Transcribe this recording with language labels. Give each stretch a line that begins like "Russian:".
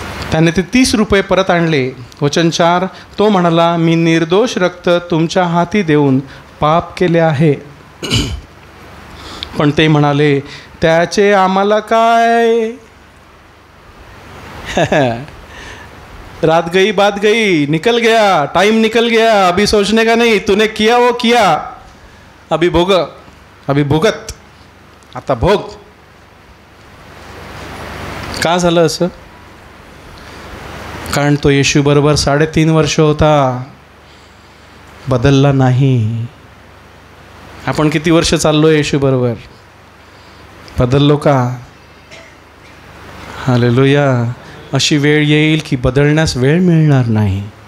Marathi: त्याने ते 30 रुपये परत आणले. वचन 4, तो म्हणाला, मी निर्दोष रक्त तुमच्या हाती देऊन पाप केले आहे. पण ते म्हणाले, त्याचे आम्हाला काय?
Hindi: रात गई बात गई, निकल गया, टाइम निकल गया, अभी सोचने का नहीं, तूने किया वो किया, अभी भोग, अभी भुगत,
Marathi: आता भोग. का झालं असं? कारण तो येशू बरोबर 3.5 वर्ष होता, बदलला नाही. आपण किती वर्ष चाललो येशू बरोबर? बदललो का? हालेलुया. अशी वेळ येईल की बदलण्यास वेळ मिळणार नाही.